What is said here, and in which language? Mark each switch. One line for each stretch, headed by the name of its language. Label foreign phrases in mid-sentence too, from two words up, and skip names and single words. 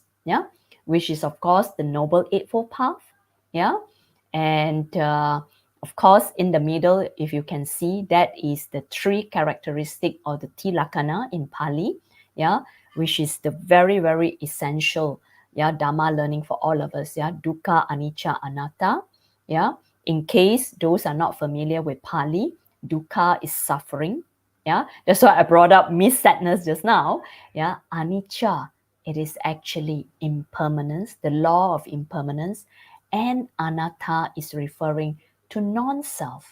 English: Yeah, which is of course the Noble Eightfold Path. Yeah, and of course in the middle, if you can see, that is the 3 characteristic or the tilakkhana in Pali. Yeah, which is the very, very essential, yeah, Dharma learning for all of us. Yeah,
Pali: dukkha, anicca, anatta.
English: Yeah, in case those are not familiar with Pali, dukkha is suffering. Yeah, that's why I brought up sadness just now. Yeah, anicca, it is actually impermanence, the law of impermanence, and anatta is referring to non-self.